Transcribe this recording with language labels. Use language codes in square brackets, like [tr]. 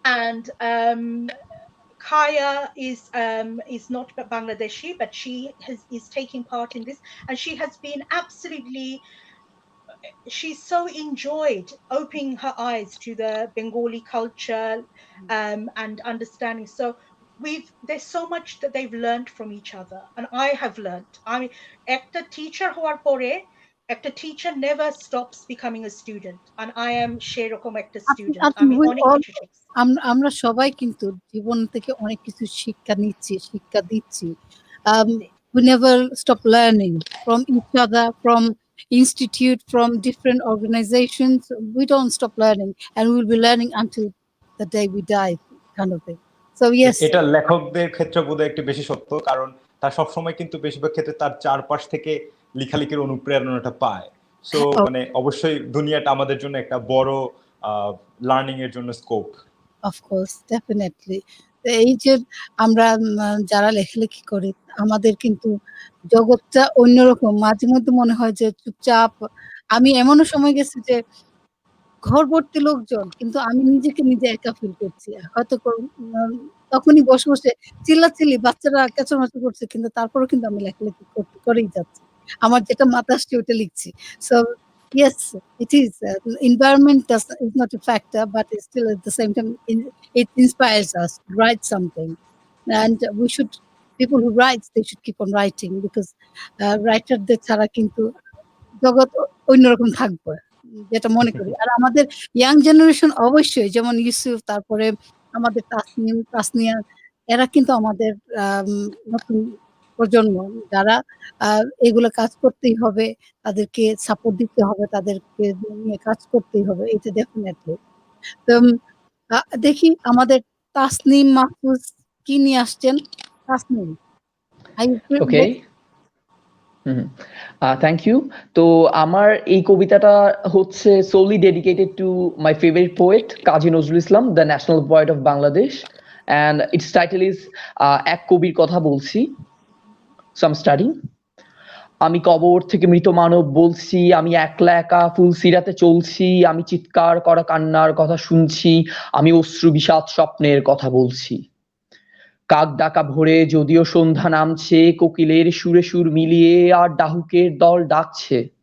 [en] And Kaya is not Bangladeshi, but she is taking part in this, and she has been absolutely, she's so enjoyed opening her eyes to the Bengali culture and understanding. So there's so much that they've learned from each other, and I have learned. I mean, [bn] একটা teacher হওয়ার পরে একটা [en] teacher never stops becoming a student, and I am [bn] সেরকম একটা [en] student. [bn] আমি অনেক কিছু শিখছি। আমরা সবাই কিন্তু জীবন থেকে অনেক কিছু শিক্ষা নিচ্ছি, শিক্ষা দিচ্ছি। [en] We never stop learning from each other, from institute, from different organizations. We don't stop learning, and we will be learning until the day we die, kind of thing. So yes, [bn] এটা লেখকদের ক্ষেত্রে বোধহয় একটু বেশি সত্য, কারণ তার সবসময় কিন্তু বেশিরভাগ ক্ষেত্রে তার চারপাশ থেকে লেখালেখির অনুপ্রেরণাটা পায়। সো মানে অবশ্যই দুনিয়াটা আমাদের জন্য একটা বড় লার্নিং এর জন্য স্কোপ। [en] of course, definitely. [bn] এই যে আমরা যারা লেখালেখি করি, আমাদের কিন্তু জগৎটা অন্যরকম। মাঝে মধ্যে মনে হয় যে চুপচাপ আমি এমনও সময় গেছে যে ঘর ভর্তি লোকজন কিন্তু আমি নিজেকে নিজে একা ফিল করছি। হয়তো উম তখনই বসে, বসে চিল্লাচিল্লি বাচ্চারা চেঁচামেচি করছে কিন্তু তারপরেও কিন্তু আমি লেখালেখি করেই যাচ্ছি। আমার যেটা মাথায় আসছে ওটা লিখছি। [en] So yes, it is environment is not a factor, but it's still at the same time it inspires us to write something, and we should people who write they should keep on writing because [bn] রাইটারদের ছাড়া কিন্তু জগৎ অন্যরকম থাকবে। যেটা মনে করি। আর আমাদের young generation অবশ্যই যেমন ইউসুফ তারপরে আমাদের তাসনিম, তাসনিয়া এরা কিন্তু আমাদের আম নতুন প্রজন্ম যারা আ এগুলো কাজ করতেই হবে, তাদেরকে সাপোর্ট দিতে হবে, তাদেরকে নিয়ে কাজ করতেই হবে। এটা ডেফিনিটলি। তো দেখি আমাদের তাসনিম মাহফুজ কি নিয়ে আসছেন? [en] Tasnim, are you okay, ready? Thank you. [bn] তো আমার এই কবিতাটা হচ্ছে [en] solely dedicated to my favorite poet Kazi Nazrul Islam, the national poet of Bangladesh, and its title is [bn] এক কবির কথা বলছি। [en] So I'm starting. [bn] আমি কবর থেকে মৃত মানব বলছি, আমি একলা একা ফুলসিরাতে চলছি, আমি চিৎকার করা কান্নার কথা শুনছি, আমি অশ্রু বিষাদ স্বপ্নের কথা বলছি। কাক ডাকা ভোরে যদিও সন্ধ্যা নামছে, কোকিলের সুরে সুর মিলিয়ে আর ডাহুকের দল ডাকছে।